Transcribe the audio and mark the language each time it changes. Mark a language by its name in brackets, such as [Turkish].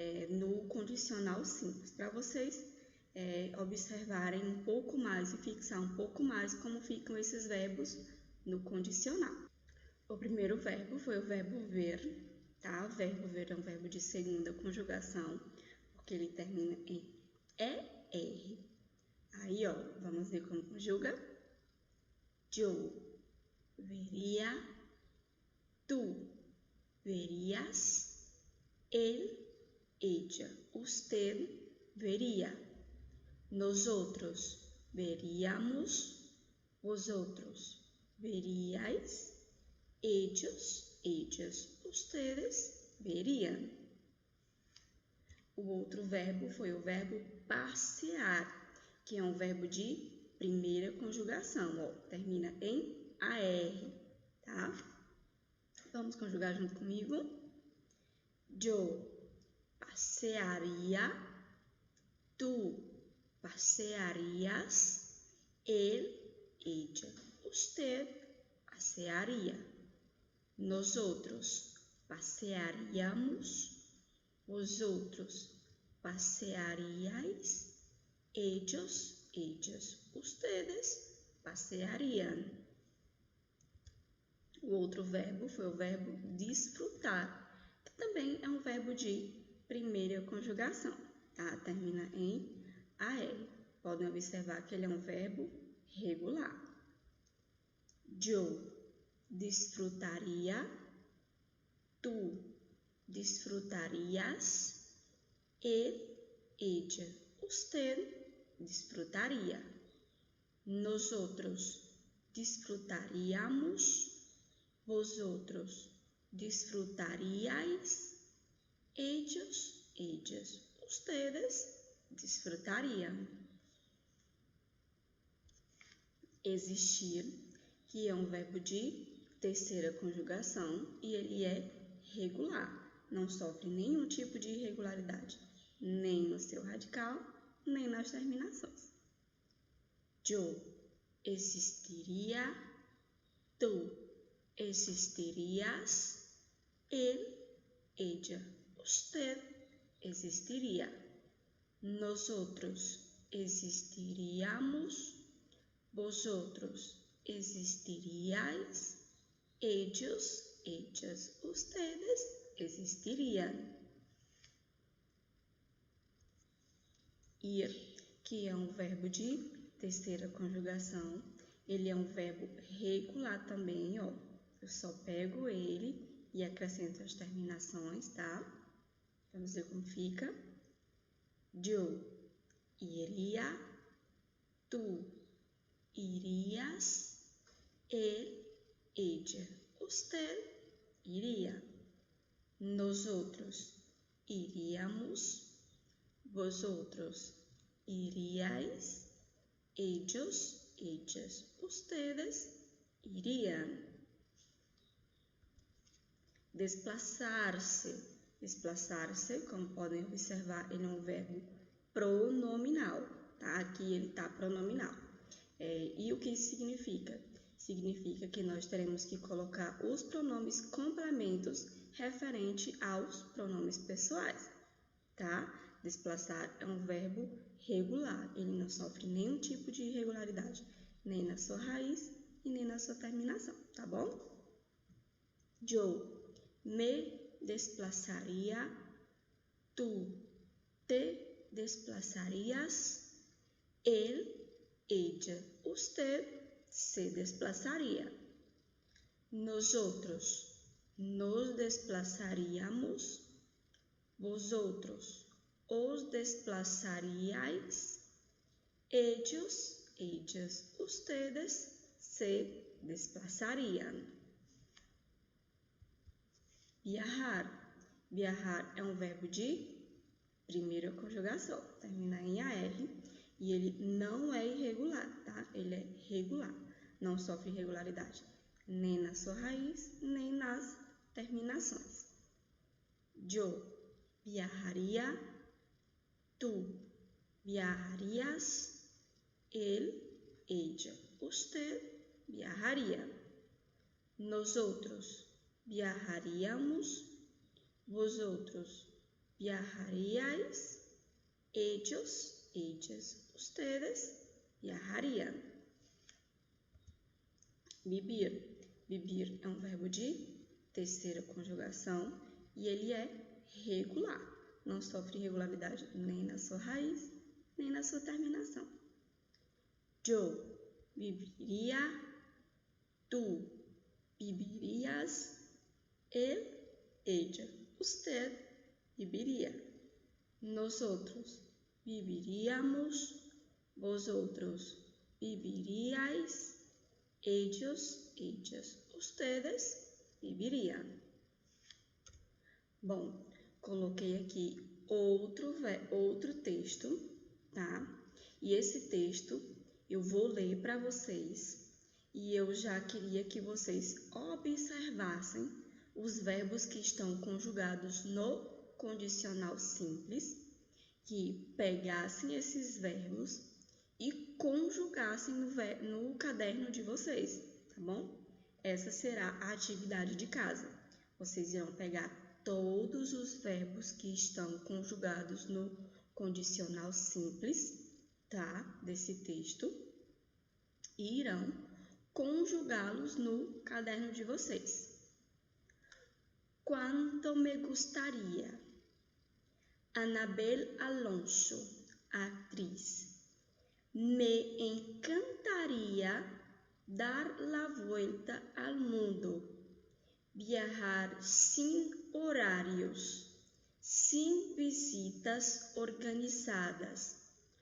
[Portuguese] No condicional simples, para vocês observarem um pouco mais e fixar um pouco mais como ficam esses verbos no condicional. O primeiro verbo foi o verbo ver, tá? O verbo ver é um verbo de segunda conjugação, porque ele termina em ER. Aí, ó, vamos ver como conjuga. [Spanish] Yo vería, tú verías, él, ella, usted vería, nosotros veríamos, vosotros veríais, ellos, ellas, ustedes verían. [Portuguese] O outro verbo foi o verbo passear, que é um verbo de primeira conjugação, ó, termina em AR, tá? Vamos conjugar junto comigo. [Spanish] Yo pasearía, tú pasearías, él, ella, usted pasearía, nosotros pasearíamos, vosotros pasearíais, ellos, ellas, ustedes pasearían. [Portuguese] O outro verbo foi o verbo desfrutar, que também é um verbo de primeira conjugação, tá? Termina em AR. Podem observar que ele é um verbo regular. [Spanish] Yo disfrutaría, tú disfrutarías, él, ella, usted disfrutaría, nosotros disfrutaríamos, vosotros disfrutaríais, ellos, ellas, ustedes disfrutariam. [Portuguese] Existir, que é um verbo de terceira conjugação e ele é regular, não sofre nenhum tipo de irregularidade, nem no seu radical, nem nas terminações. [Spanish] Yo existiría, tú existirías, él, ella, usted existiría, nosotros existiríamos, vosotros existiríais, ellos, ellas, ustedes existirían. [Portuguese] Ir, que é um verbo de terceira conjugação, ele é um verbo regular também, ó. Eu só pego ele e acrescento as terminações, tá? Vamos ver como fica. [Spanish] Yo iría, tú irías, él, ella, usted iría, nosotros iríamos, vosotros iríais, ellos, ellas, ustedes irían. [Portuguese] Desplaçar-se. Desplaçar-se, como podem observar, ele é um verbo pronominal, tá? Aqui ele está pronominal. E o que isso significa? Significa que nós teremos que colocar os pronomes complementos referente aos pronomes pessoais, tá? Desplaçar é um verbo regular, ele não sofre nenhum tipo de irregularidade, nem na sua raiz e nem na sua terminação, tá bom? [Spanish] Yo me desplazaría, tú te desplazarías, él, ella, usted se desplazaría, nosotros nos desplazaríamos, vosotros os desplazaríais, ellos, ellas, ustedes se desplazarían. [Portuguese] Viajar. Viajar é um verbo de primeira conjugação, termina em AR e ele não é irregular, tá? Ele é regular, não sofre irregularidade, nem na sua raiz, nem nas terminações. [Spanish] Yo viajaría, tú viajarías, él, ella, usted viajaría, nosotros viajaríamos, vosotros viajaríais, ellos, ellas, ustedes viajarían. Vivir. [Portuguese] Vivir é um verbo de terceira conjugação e ele é regular, não sofre irregularidade nem na sua raiz, nem na sua terminação. [Spanish] Yo viviría, tú vivirías, él, ella, usted viviría, nosotros viviríamos, vosotros viviríais, ellos, ellas, ustedes vivirían. [Portuguese] Bom, coloquei aqui outro texto, tá? E esse texto eu vou ler para vocês e eu já queria que vocês observassem os verbos que estão conjugados no condicional simples, que pegassem esses verbos e conjugassem no caderno de vocês, tá bom? Essa será a atividade de casa. Vocês irão pegar todos os verbos que estão conjugados no condicional simples, tá? Desse texto e irão conjugá-los no caderno de vocês. [Spanish] Quanto me gustaría, [Portuguese] Anabel Alonso, atriz. [Spanish] Me encantaría dar la vuelta al mundo, viajar sin horarios, sin visitas organizadas.